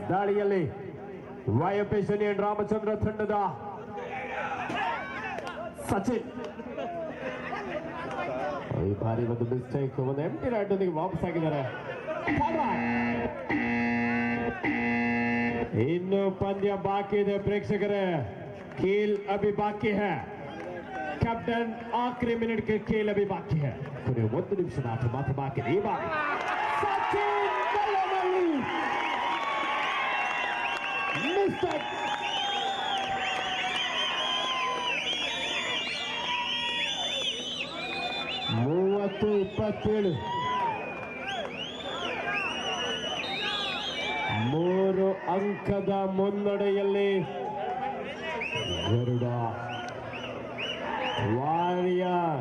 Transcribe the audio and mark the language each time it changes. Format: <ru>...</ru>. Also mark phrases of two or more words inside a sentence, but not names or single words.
<kn>ದಾಳಿಯಲ್ಲಿ YFA ಶನಿ ಅಂಡ್ ರಾಮಚಂದ್ರ ತಂಡದ ಸಚಿನ್. ಈ ಬಾರಿ ಒಂದು ಮಿಸ್ಟೇಕ್, ಒಂದು</kn> <en>empty raid</en> <kn>ಒಂದಿಗೆ ವಾಪಸ್ ಆಗಿದ್ದಾರೆ. ಇನ್ನು ಪಂದ್ಯ ಬಾಕಿ ಇದೆ ಪ್ರೇಕ್ಷಕರೇ.</kn> <hi>खेल अभी बाकी है. कैप्टन आखिरी मिनट के खेल अभी बाकी है.</hi> <kn>ಕೊನೆ 1 ನಿಮಿಷ ಮಾತ್ರ ಬಾಕಿ ಇದೆ. ಈ ಬಾರಿ ಸಚಿನ್ ಬಲಮಲ್ಲಿ ಮಿಸ್ಟೇಕ್. ಮೂವತ್ತು 27 3 ಅಂಕದ ಮುನ್ನಡೆಯಲ್ಲಿ ಗರುಡ ವಾರಿಯರ್.</kn>